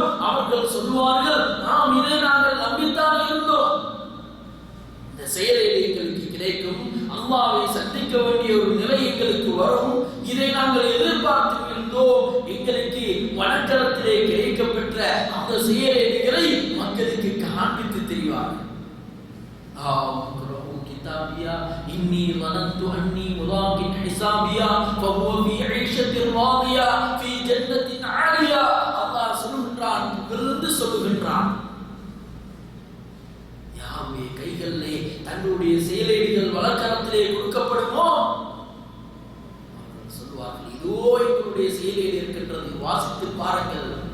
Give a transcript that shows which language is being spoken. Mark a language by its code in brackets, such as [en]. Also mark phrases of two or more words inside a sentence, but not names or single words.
[ta] அவர்கள் சொல்லுவார்கள், நாம் இதை நாங்கள் நம்பித்தான் இருந்தோம், இந்த செயலை எங்களுக்கு கிடைக்கும், அல்லாஹ்வை சந்திக்க வேண்டிய ஒரு நிலை எங்களுக்கு வரும், இதை நாங்கள் எதிர்பார்த்து இருந்தோம். எங்களுக்கு வழக்கரத்திலே கிடைக்கப்பெற்ற அந்த செயலைகளை மக்களுக்கு காண்பித்து தெரிவார்கள். [ar] إني ظننت أني ملاق حسابيا فهو في عيشة راضية في جنة عالية. [ta] அல்லாஹ் சொல்லுகின்றான், புகழ்ந்து சொல்லுகின்றான், யாருடைய கைகளிலே தங்களுடைய செயலேடுகள் வழக்கரத்திலே கொடுக்கப்படுமோ அவர்கள் சொல்வார்கள், இதோ எங்களுடைய செயலேடு இருக்கின்றது, வாசித்து பாருங்கள்.